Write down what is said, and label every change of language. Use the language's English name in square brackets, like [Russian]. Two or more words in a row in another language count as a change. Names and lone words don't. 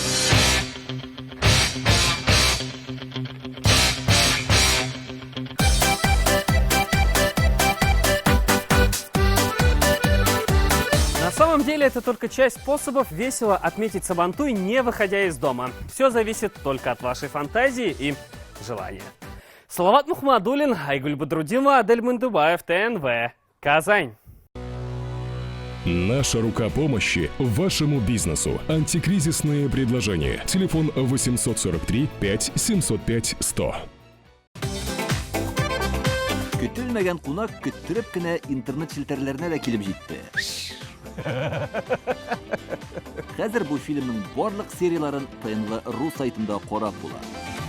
[Russian] На самом деле это только часть способов весело отметить Сабантуй, не выходя из дома. Все зависит только от вашей фантазии и желания. Салават Мухмадуллин, Айгуль Бадрудинова, Адель Мандубаев, ТНВ, Казань. Наша рука помощи вашему бизнесу. Антикризисные предложения. Телефон 843 5 705 100. [Tatar] Көтелмәгән кунак көттүреп кенә интернет челтәрләренә дә килеп җитте. Хәзер бу фильмның барлык серияларын ТНВ.ру сайтында карап була.